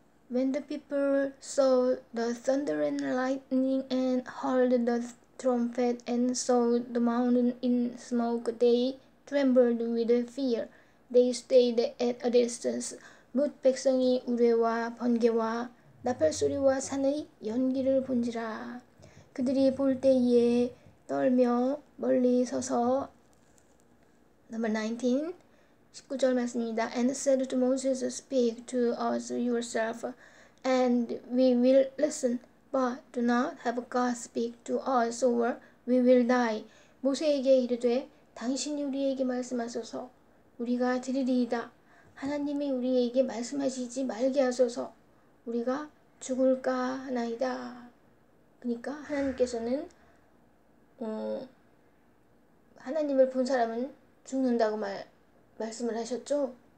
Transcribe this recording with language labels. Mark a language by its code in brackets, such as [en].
[en] When the people saw the thunder and lightning and heard the trumpet and saw the mountain in smoke, they trembled with fear. They stayed at a distance. [ko] 뭇 백성이 우레와 번개와 나팔소리와 산의 연기를 본지라. 그들이 볼 때에 떨며 멀리 서서. [en] Number 19, [ko] 19절 말씀입니다. [en] And said to Moses, Speak to us yourself, and we will listen. But do not have God speak to us, or we will die. [ko] 모세에게 이르되 당신이 우리에게 말씀하소서, 우리가 들으리이다. 하나님이 우리에게 말씀하시지 말게 하소서, 우리가 죽을까 하나이다. 그러니까 하나님께서는 하나님을 본 사람은 죽는다고 말씀을 하셨죠.